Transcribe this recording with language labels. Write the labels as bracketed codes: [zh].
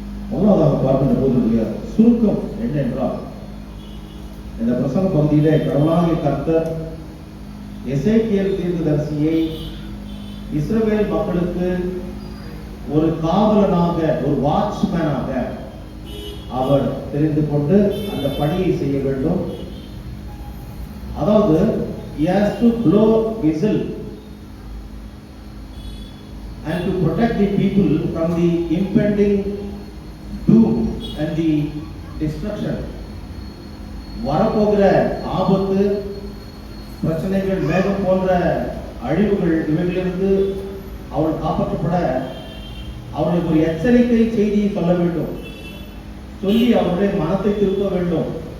[ta] முதலாவதாக பார்க்கின்ற போது சுருக்கம் என்ன என்றால், இந்த பிரசங்க பகுதியிலே கடவுளாகிய கர்த்தர் எசேக்கியேல் தீர்க்கதரிசியை இஸ்ரவேல் மக்களுக்கு ஒரு காவலனாக, ஒரு வாட்ச்மேனாக அவர் தெரிந்து கொண்டு அந்த பணியை செய்ய வேண்டும். [en] அதாவது he has to blow whistle and to protect the people from the impending doom and the destruction. [ta] வரப்போகிற ஆபத்து, பிரச்சனைகள், மேகம் போன்ற அழிவுகள், இவைகளிலிருந்து அவர்கள் காப்பாற்றப்பட அவர்களுக்கு ஒரு எச்சரிக்கை செய்தியை சொல்ல வேண்டும், சொல்லி அவருடைய மனத்தை திருப்ப வேண்டும்.